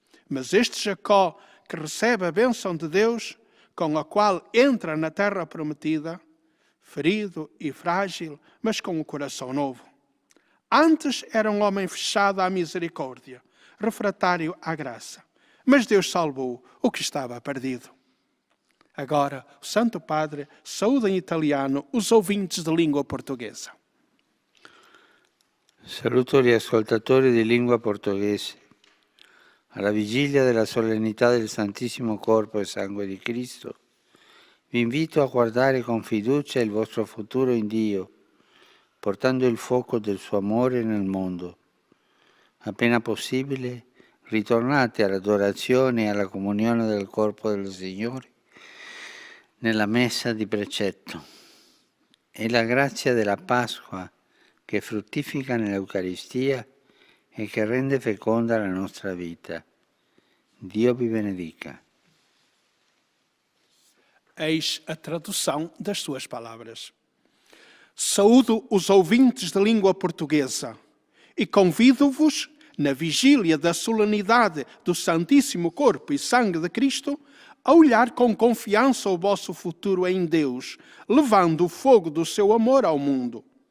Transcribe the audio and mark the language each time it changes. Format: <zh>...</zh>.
<pt>Mas este Jacó, que recebe a bênção de Deus, com a qual entra na terra prometida, ferido e frágil, mas com o coração novo. Antes era um homem fechado à misericórdia, refratário à graça. Mas Deus salvou o que estava perdido. Agora, o Santo Padre saúda em italiano os ouvintes de língua portuguesa.</pt> <it>Saluto gli ascoltatori di lingua portoghese. Alla vigilia della solennità del Santissimo Corpo e Sangue di Cristo, vi invito a guardare con fiducia il vostro futuro in Dio, portando il fuoco del suo amore nel mondo. Appena possibile, ritornate all'adorazione e alla comunione del corpo del Signore nella messa di precetto. È la grazia della Pasqua che fruttifica nell'Eucaristia e che rende feconda la nostra vita. Dio vi benedica.</it> <pt>Eis a tradução das suas palavras. Saúdo os ouvintes de língua portuguesa e convido-vos, na vigília da solenidade do Santíssimo Corpo e Sangue de Cristo, a olhar com confiança o vosso futuro em Deus, levando o fogo do seu amor ao mundo.</pt>